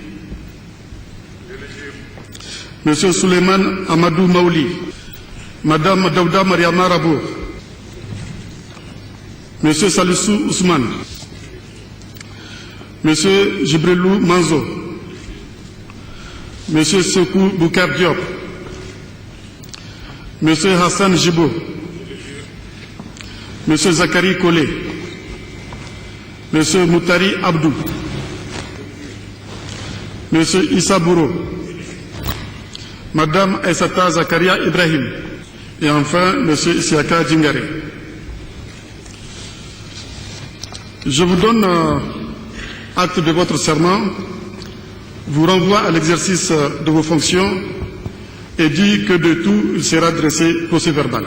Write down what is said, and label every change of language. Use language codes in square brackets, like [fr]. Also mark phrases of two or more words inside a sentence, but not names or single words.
[fr] Monsieur Suleiman Amadou Maouli, Madame Daouda Mariama Rabo, Monsieur Salissou Ousmane, Monsieur Jibrilou Manzo, Monsieur Sekou Boukar Diop, Monsieur Hassan Jibo, Monsieur Zakari Kole, Monsieur Moutari Abdou, Monsieur Issa Bouro, Madame Aissata Zakaria Ibrahim et enfin Monsieur Isiaka Djingare. Je vous donne acte de votre serment, vous renvoie à l'exercice de vos fonctions et dit que de tout il sera dressé procès-verbal.